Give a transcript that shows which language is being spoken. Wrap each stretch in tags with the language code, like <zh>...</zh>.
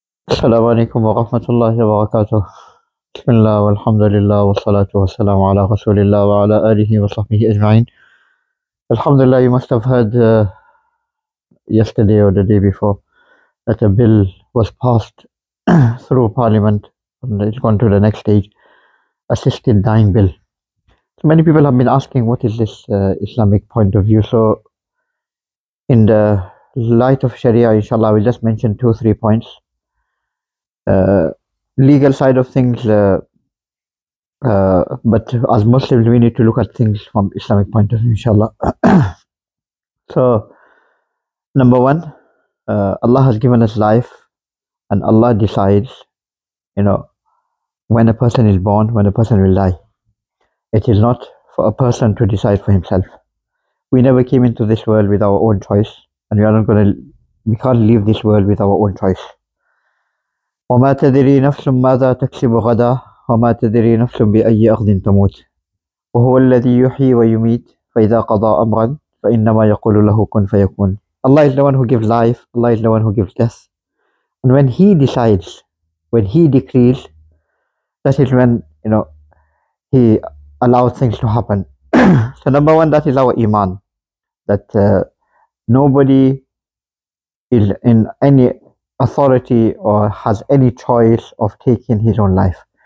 <ar>السلام عليكم ورحمة الله وبركاته. بسم الله والحمد لله والصلاة والسلام على رسول الله وعلى آله وصحبه أجمعين.</ar> <en>Alhamdulillah, you must have heard yesterday or the day before that a bill was passed through Parliament and it's gone to the next stage, assisted dying bill. So many people have been asking what is this Islamic point of view. So in the light of Sharia, inshallah, we'll just mention 2-3 points. Legal side of things, but as Muslims, we need to look at things from Islamic point of view, inshallah. So, number one, Allah has given us life, and Allah decides, when a person is born, when a person will die. It is not for a person to decide for himself. We never came into this world with our own choice, and we can't leave this world with our own choice.</en> <ar>وما تدري نفس ماذا تكسب غدا وما تدري نفس بأي أرض تموت وهو الذي يحيي ويميت فإذا قضى أمرا فإنما يقول له كن فيكون.</ar> <en>Allah is the one who gives life, Allah is the one who gives death. And when He decides, when He decrees, that is when, He allows things to happen. So number one, that is our iman. That nobody is in any authority or has any choice of taking his own life.</en>